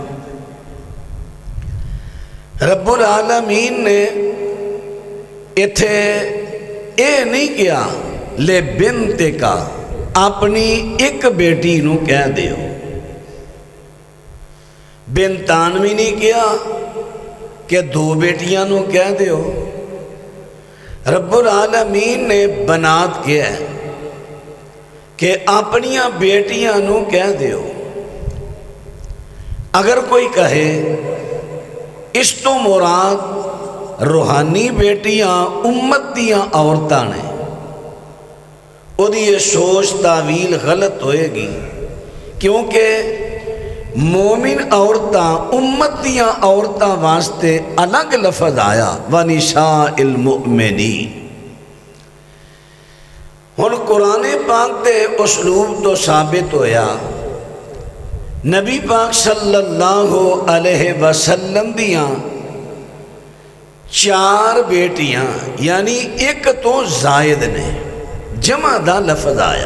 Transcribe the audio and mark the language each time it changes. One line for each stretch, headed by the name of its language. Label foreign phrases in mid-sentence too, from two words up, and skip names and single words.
Punjabi: رب العالمین نے اتھے اے نہیں کیا لے بنت کا، اپنی ایک بیٹی نو کہہ دیو۔ بنتان بھی نہیں کیا کہ دو بیٹیاں نو کہہ دیو۔ رب العالمین نے بنات کیا ہے کہ اپنیاں بیٹیاں نو کہہ دیو۔ اگر کوئی کہے اس تو مراد روحانی بیٹیاں امت دیاں عورتاں نے، وہ دی یہ سوچ تعویل غلط ہوئے گی، کیونکہ مومن عورتاں امت دیاں عورتاں واسطے الگ لفظ آیا
Arabic: وَنِسَاءِ الْمُؤْمِنِينَ۔
Punjabi: ہن قرآن پاک دے اسلوب تو ثابت ہویا نبی پاک صلی اللہ علیہ وسلم دیاں 4 بیٹیاں، یعنی ایک تو زائد نے، جمع دا لفظ آیا۔